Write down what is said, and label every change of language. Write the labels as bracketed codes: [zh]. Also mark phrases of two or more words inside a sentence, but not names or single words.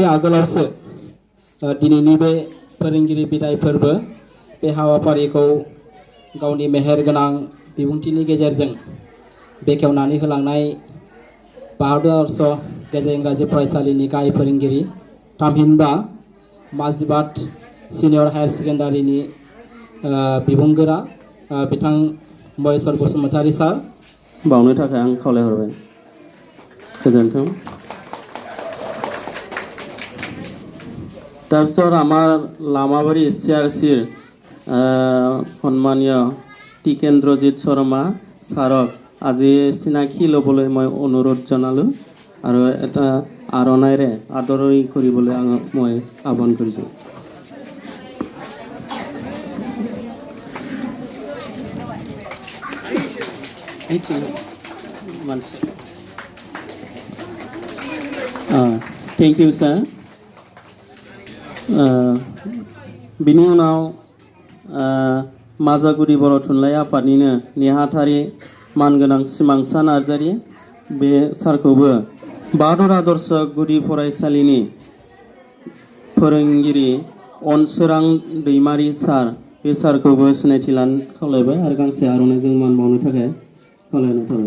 [brx] आगोलावसो दिनैनि बे फोरोंगिरि बिदाय फोरबो बे हाबाफारिखौ गावनि मेहेर गोनां बिबुंथिनि गेजेरजों बेखेवनानै होलांनाय बाहादुर आदर्श गेजेर इंराजि फरायसालिनि गाहाय फोरोंगिरि थामहिनबा माजिबाट सिनियर हायार सेकेन्डारिनि बिबुंगोरा बिथां महेश्वर बसुमतारी सार बावनो थाखाय आं खावलायहरबाय। गोजोन्थों। [as] তাৰপিছত আমাৰ লামাবাৰী চিআৰচিৰ সন্মানীয় টিকেন্দ্ৰজিৎ শৰ্মা ছাৰক আজি চিনাকি ল'বলৈ মই অনুৰোধ জনালোঁ আৰু এটা আৰণাইৰে আদৰণি কৰিবলৈ মই আহ্বান কৰিছোঁ। [en] thank you sir. [brx] बिनि उनाव माजागुरि बर' थुनलाइ आफादनिनो नेहाथारि मानगोनां सिमांसा नार्जारि बे सारखौबो बाहादुर आदर्श गुदि फरायसालिनि फोरोंगिरि अनसोरां दैमारि सार बे सारखौबो सिनायथि लानो खावलायबाय आरो गांसे आर'नाइजों मान बावनो थाखाय खावलायनाय थाबाय।